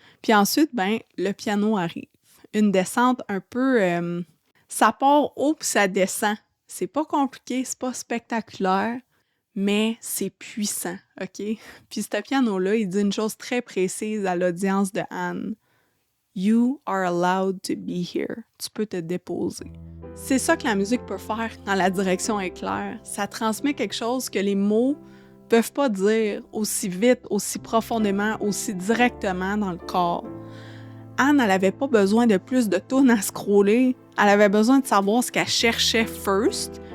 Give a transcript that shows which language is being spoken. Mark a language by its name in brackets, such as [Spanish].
[French] Puis ensuite, le piano arrive. Une descente un peu... ça part haut puis ça descend. C'est pas compliqué, c'est pas spectaculaire, mais c'est puissant, OK? Puis ce piano-là, il dit une chose très précise à l'audience de Anne. [English] You are allowed to be here. [French] Tu peux te déposer. C'est ça que la musique peut faire quand la direction est claire. Ça transmet quelque chose que les mots peuvent pas dire aussi vite, aussi profondément, aussi directement dans le corps. Anne, elle avait pas besoin de plus de tunes à scroller. Elle avait besoin de savoir ce qu'elle cherchait first.